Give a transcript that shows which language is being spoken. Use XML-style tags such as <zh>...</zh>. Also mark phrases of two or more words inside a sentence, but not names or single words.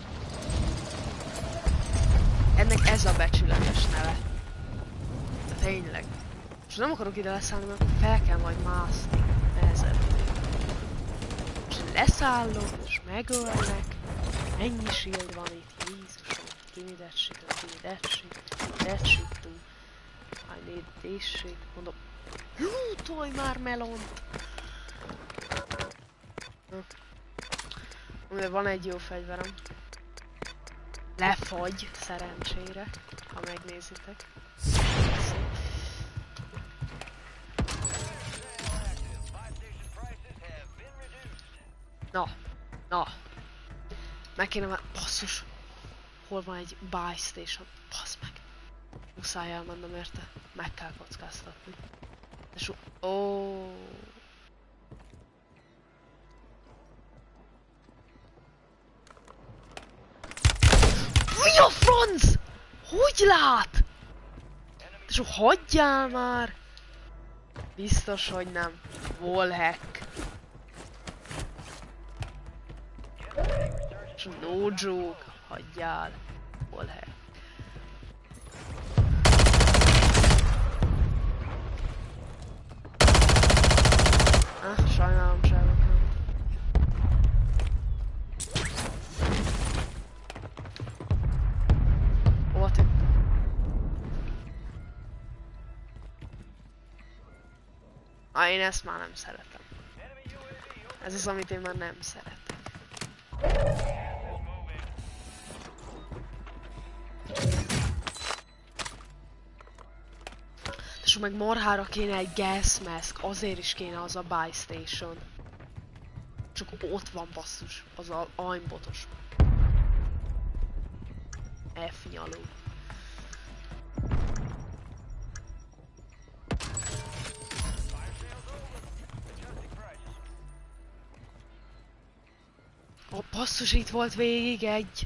<hu>Ennek ez a becsületes neve. De tényleg. És nem akarok ide leszállni, mert akkor fel kell majd mászni. Nehezebb. És leszállok, és megölnek. Ennyi shield van itt, Jézusom.</hu> <en>Give me that shit, give me that shit, that shit too. I need this shit.</en> <hu>Mondom, tolj már melont! De van egy jó fegyverem. Lefagy, szerencsére, ha megnézitek. Na. Meg kéne már... Basszus! Hol van egy</hu> <en>buy station?</en> <hu>Bassz meg! Muszáj elmennem érte. Meg kell kockáztatni. És Mi a franc? Hogy lát? És hagyjál már! Biztos, hogy nem. Wallhack.</hu> <en>És no joke.</en> <hu>Hagyjál. Wallhack. Sajnálom, csávok. Én ezt már nem szeretem. Ez az, amit én már nem szeretem. És meg marhára kéne egy</hu> <en>gas mask,</en> <hu>azért is kéne az a</hu> <en>buy station.</en> <hu>Csak ott van basszus, az a aimbotos. F nyaló. A basszus, itt volt végig egy.</hu>